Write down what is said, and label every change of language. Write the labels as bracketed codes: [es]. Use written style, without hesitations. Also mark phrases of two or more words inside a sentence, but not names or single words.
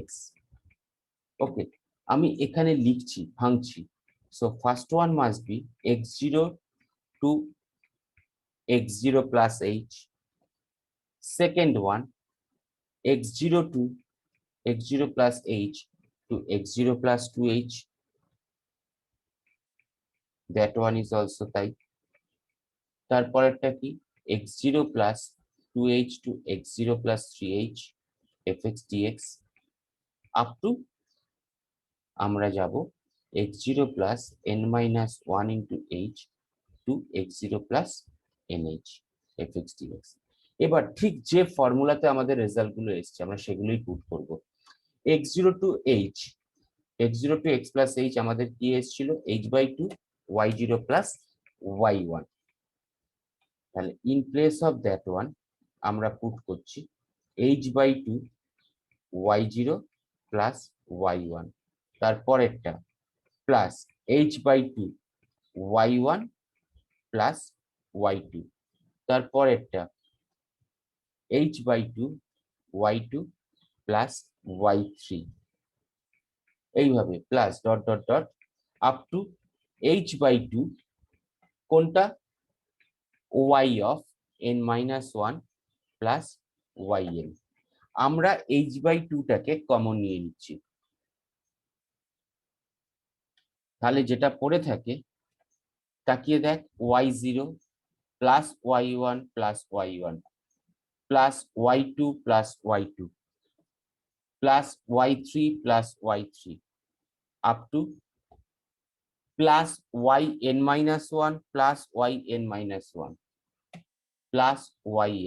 [bn] ওকে, আমি এখানে লিখছি, ভাঙছি। [en] so first one must be x0 to x0 plus h, second one x0 to x0 plus h to x0 plus 2h, that one is also তাই। [bn] তারপরেরটা কি [en] x0 plus 2h to x0 plus 3h fx dx up to [bn] আমরা যাব [en] x0 plus n minus 1 into h to x0 plus nh fx dx। [bn] এবার ঠিক যে ফর্মুলাতে আমাদের রেজাল্ট গুলো এসছে আমরা সেগুলোই পুট করব। [en] x0 to h, x0 to x plus h [bn] আমাদের কি এসেছিল [en] h/2 y0 plus y1। [bn] তাহলে [en] in place of that one [bn] আমরা পুট করছি [en] h/2 y0 plus y1, তারপরেরটা plus h/2 y1 plus y2, তারপরেরটা h/2 y2 plus y3, এইভাবে plus dot dot dot up to h/2 কোনটা y of n minus 1 plus yn। [bn] আমরা h/2 টাকে কমন নিয়ে নিচ্ছি, তাহলে যেটা পড়ে থাকে তাকিয়ে দেখ [en] y0 plus y1 plus y1 plus y2 plus y2 plus y3 plus y3 up to plus yn minus 1 plus yn minus 1 plus yn.